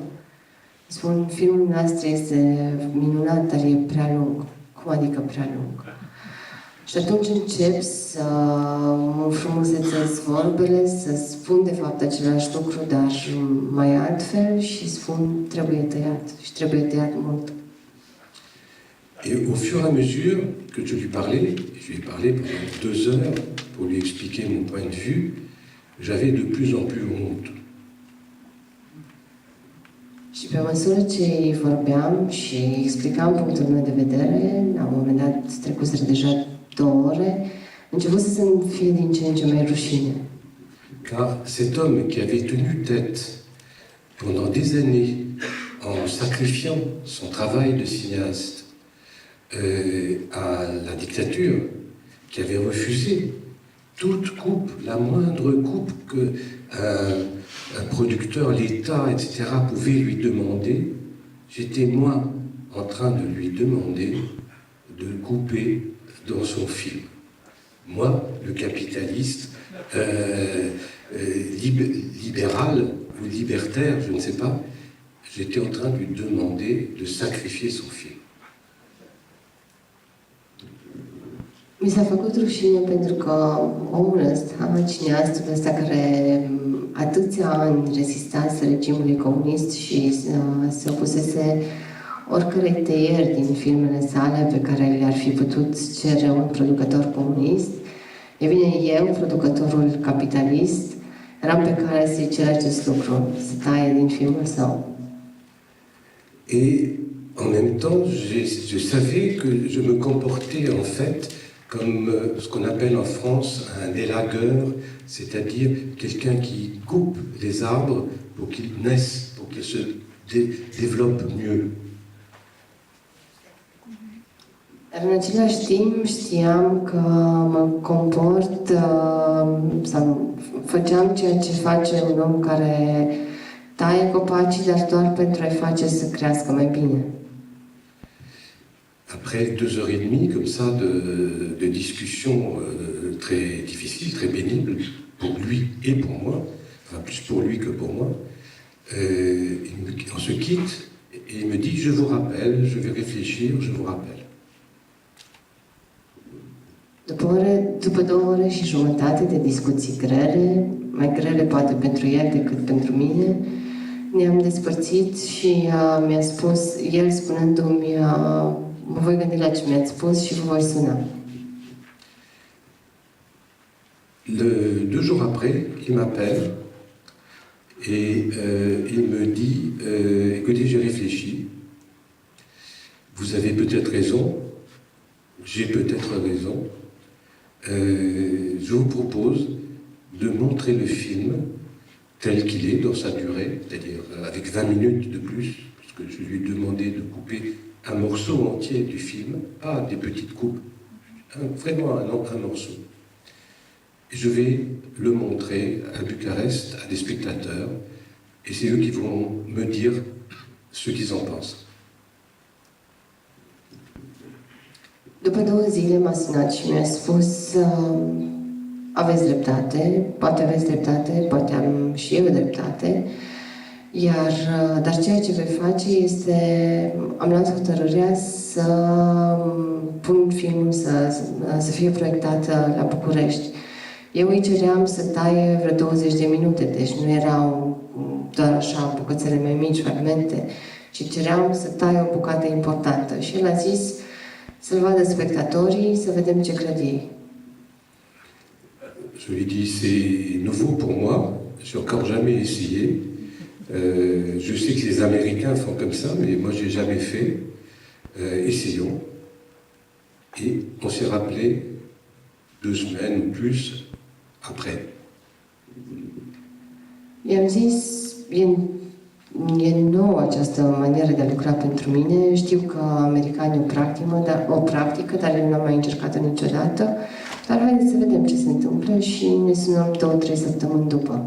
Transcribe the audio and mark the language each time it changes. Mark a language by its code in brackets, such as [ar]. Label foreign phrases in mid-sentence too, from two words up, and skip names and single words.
[ro] Îi spun: filmul nostru este minunat, dar e prea lung. Cum adică prea lung? Și atunci încep să mă înfrumusețez vorbele, să spun de fapt același lucru, dar mai altfel și spun: trebuie tăiat și trebuie tăiat mult. [fr] Et au fur et à mesure que je lui parlais, et je lui ai parlé pendant 2 heures pour lui expliquer mon point de vue, j'avais de plus en plus honte. [ro] Și pe măsură ce îi vorbeam și îi explicam punctul meu de vedere, la un moment dat trecuseră deja 2 ore, început să-mi fie din ce în ce mai rușine. [fr] Car cet homme qui avait tenu tête pendant des années en sacrifiant son travail de cinéaste à la dictature, qui avait refusé toute coupe, la moindre coupe que un producteur, l'État, etc. pouvait lui demander, j'étais moi en train de lui demander de couper dans son film. Moi, le capitaliste libéral ou libertaire, je ne sais pas, j'étais en train de lui demander de sacrifier son film. [ro] Mi s-a făcut rușine pentru că omul ăsta, cineastul ăsta care atâția ani rezistase regimului comunist și se opusese oricărei tăieri din filmele sale pe care le-ar fi putut cere un producător comunist, e bine, eu, producătorul capitalist, eram pe care să-i cer acest lucru, să taie din filmul său. [fr] Et en même temps, je savais que je me comportais en fait comme ce qu'on appelle en France un élagueur, c'est-à-dire quelqu'un qui coupe les arbres pour qu'ils naissent, pour qu'ils se développent mieux. [ro] Dar în același timp știam că mă comport sau făceam ceea ce face un om care taie copacii, dar doar pentru a-i face să crească mai bine. [fr] Après 2 heures et demie comme ça de discussions très difficiles, très pénibles pour lui et pour moi, enfin plus pour lui que pour moi, on se quitte et il me dit: je vous rappelle, je vais réfléchir, je vous rappelle. [ro] După 2 ore și jumătate de discuții grele, mai grele poate pentru el decât pentru mine, ne-am despărțit și mi-a spus, el spunându-mi: mă voi gândi la ce mi-ați spus și vă voi suna. [fr] 2 jours après, il m'appelle et il me dit: écoutez, j'ai réfléchi, vous avez peut-être raison, j'ai peut-être raison, je vous propose de montrer le film tel qu'il est dans sa durée, c'est-à-dire avec 20 minutes de plus, parce que je lui ai demandé de couper un morceau entier du film, pas des petites coupes, vraiment un morceau. Et je vais le montrer à Bucarest, à des spectateurs, et c'est eux qui vont me dire ce qu'ils en pensent. [ro] După 2 zile m-a sunat și mi-a spus aveți dreptate, poate aveți dreptate, poate am și eu dreptate, dar ceea ce voi face este, am luat hotărârea să pun filmul să fie proiectat la București. Eu îi ceream să taie vreo 20 de minute, deci nu erau doar așa bucățele mai mici, fragmente, ci ceream să taie o bucată importantă. Și el a zis să-l vadă spectatorii, să vedem ce cred ei. [fr] Je lui dis, c'est nouveau pour moi, j'ai encore jamais essayé. Je sais que les Américains font comme ça, mais moi j'ai jamais fait. Essayons. Et on s'est rappelé 2 semaines ou plus après. [ro] I-am zis, e nouă această manieră de a lucra pentru mine. Știu că americanii o practică, dar eu n-am mai încercat-o niciodată. Dar haideți să vedem ce se întâmplă și ne sunăm 2-3 săptămâni după.